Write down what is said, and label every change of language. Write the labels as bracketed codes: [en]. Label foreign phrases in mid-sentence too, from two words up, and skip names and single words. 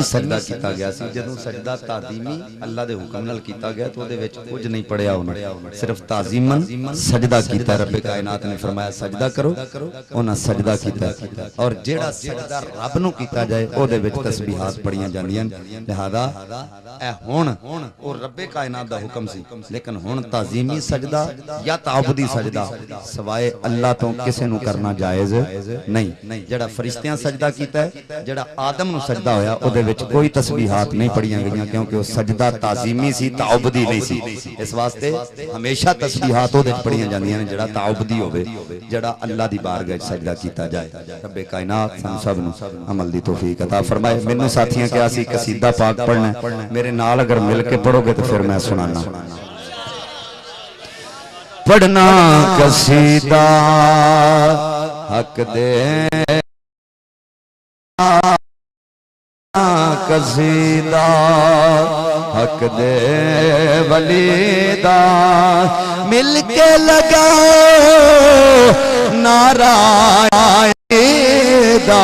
[pa] سجدہ کیتا گیا سی جدوں سجدہ تعظیمی اللہ دے حکم نال کیتا گیا تو دے وچ کچھ نہیں پڑھیا انہاں صرف تعظیماً سجدہ کیتا رب کائنات نے فرمایا سجدہ کرو انہاں سجدہ کیتا اور جیڑا سجدہ رب نو کیتا جائے او دے وچ تسبیحات پڑھیاں جاندیاں لہذا اے ہن او رب کائنات دا حکم سی لیکن ہن تعظیمی سجدہ یا تعبدی سجدہ سوائے اللہ تو کسے نو کرنا جائز نہیں. جڑا فرشتیاں سجدہ کیتا ہے, جڑا آدم نو سجدہ ہویا او دے وچ کوئی تسبیحات نہیں پڑھیاں گئیاں کیونکہ وہ سجدہ تعظیمی سی, تعبدی نہیں سی. اس واسطے ہمیشہ تسبیحات او دے پڑھیاں جاندیاں نے جڑا تعبدی ہوے, جڑا اللہ دی بارگاہ وچ سجدہ کیتا جائے. رب کائنات سن سب نو عمل دی توفیق عطا فرمائے. مینوں ساتھیاں کیا سی قصیدہ پاک پڑھنا ہے, میرے نال اگر مل کے پڑھو گے تو پھر میں سنانا. پڑھنا قصیدہ حق دے, قصیدہ حق دے ولی دا, مل کے لگاؤ نعرہ دا.